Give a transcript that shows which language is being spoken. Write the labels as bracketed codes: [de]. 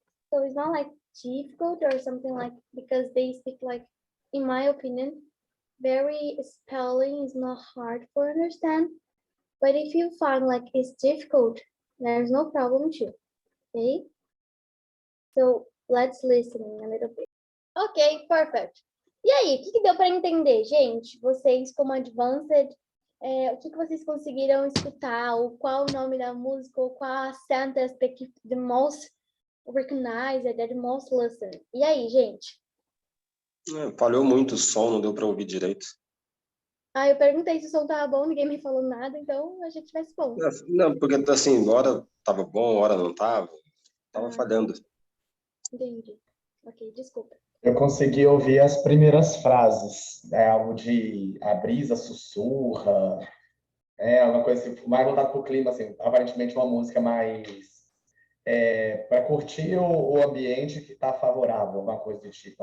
[en] So it's not like difficult or something like because they speak like, in my opinion, very spelling is not hard for understand. But if you find like it's difficult, there's no problem too, okay? So let's listen a little bit. Ok, perfect. [pt] E aí, o que deu para entender, gente? Vocês, como Advanced, o que vocês conseguiram escutar? Ou qual o nome da música? Ou qual a [en] sentence that the most recognized, that the most listened? [pt] E aí, gente? Falhou muito o som, não deu para ouvir direito. Eu perguntei se o som tava bom, ninguém me falou nada, então a gente vai se bom. Não, porque assim, hora tava bom, hora não tava falhando. Entendi. Ok, desculpa. Eu consegui ouvir as primeiras frases, algo de a brisa sussurra, alguma coisa assim, mais voltado para o clima, assim, aparentemente uma música mais para curtir o ambiente que está favorável, alguma coisa do tipo.